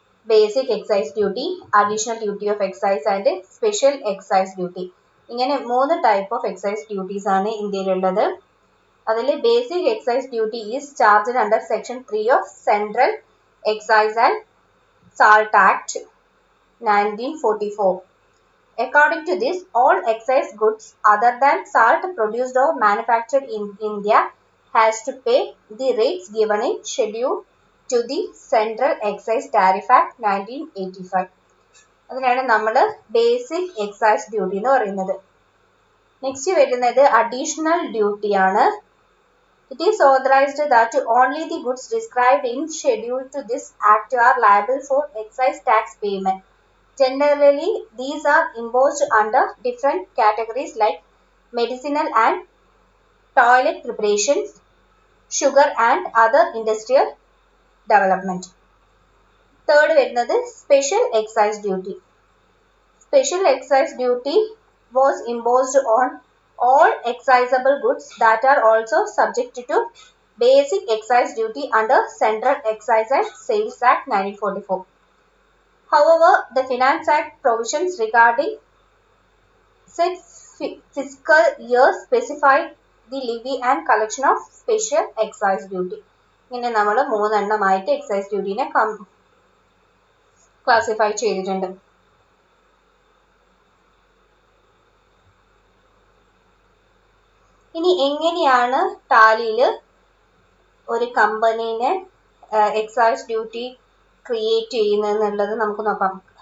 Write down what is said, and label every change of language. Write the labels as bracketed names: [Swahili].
[English] Basic excise duty, additional duty of excise and special excise duty. [Malayalam] ഇങ്ങനെ 3 type of excise duties ആണ് ഇന്ത്യയിലുള്ളത്. അതിൽ [English] Basic excise duty is charged under section 3 of central excise and salt act 1944. According to this, all excise goods other than salt produced or manufactured in India has to pay the rates given in schedule to the Central Excise Tariff Act 1985. [Malayalam] അതിനാണ് നമ്മൾ basic excise duty എന്ന് പറയുന്നത്. Next വരുന്നത് additional duty ആണ്. [English] It is authorised that only the goods described in schedule to this act are liable for excise tax payment. Generally, these are imposed under different categories like medicinal and toilet preparations, sugar and other industrial development. Third വരുന്നത് special excise duty. Special excise duty was imposed on all excisable goods that are also subject to basic excise duty under Central Excise and Sales Act 1944. However, the Finance Act provisions regarding said fiscal year specify the levy and collection of special excise duty. [Malayalam] ഇങ്ങനെ നമ്മൾ 3 എണ്ണമായിട്ട് excise ഡ്യൂട്ടീനെ classify ചെയ്തിട്ടുണ്ട്. ഇനി എങ്ങനെയാണ് ടാലിയിൽ ഒരു കമ്പനീനെ excise duty create ചെയ്യുന്നതെന്നുള്ളത് നമുക്ക് നോക്കാം.